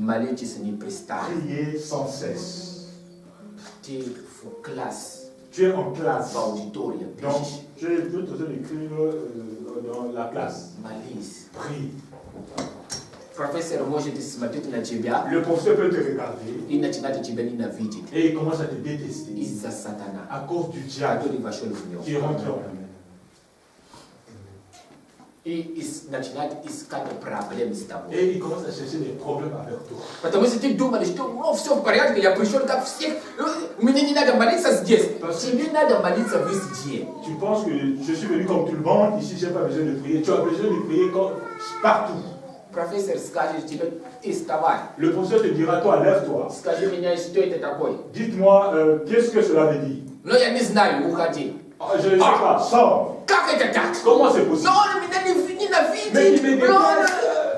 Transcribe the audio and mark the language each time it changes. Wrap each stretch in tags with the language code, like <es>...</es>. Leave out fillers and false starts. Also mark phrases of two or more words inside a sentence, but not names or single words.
<ru>Молитесь непрестанно.</ru> <fr>Priez sans cesse.</fr> <ru>Ты в класс,</ru> <fr>Tu es en classe.</fr> <ru>в аудитории.</ru> <fr>Donc, tu es en train d'écrire dans la classe.</fr> <ru>Молись.</ru> <fr>Prie.</fr> <ru>Профессор может смотреть на тебя</ru> <fr>Le professeur peut te regarder</fr> <ru>и начинать тебя ненавидеть</ru> <fr>et il commence à te détester</fr> <ru>из-за сатана,</ru> <fr>à cause du diable</fr> <ru>который вошел в</ru> <fr>qui</fr> <ru>него.</ru> <fr>est rentré en lui. Et il commence à chercher des problèmes avec toi.</fr> <ru>Потому что ты думаешь, что все в порядке, я пришел как всех, мне не надо молиться здесь. Тебе надо молиться везде.</ru> <fr>Tu penses que je suis venu comme tout le monde, ici j'ai pas besoin de prier. Tu as besoin de prier partout.</fr> <ru>Профессор скажет тебе, ты вставай.</ru> <fr>Le professeur te dira, toi, lève-toi.</fr> <ru>Скажи мне, что это такое.</ru> <fr>Dites-moi, qu'est-ce que cela veut dire?</fr> <ru>Но я не знаю, уходи.</ru> <fr>Je ne sais pas, sors.</fr> <ru>Как это так?</ru> <fr>Comment c'est possible?</fr> <ru>Но он меня не ненавидит.</ru> <fr>Mais il me déteste.</fr>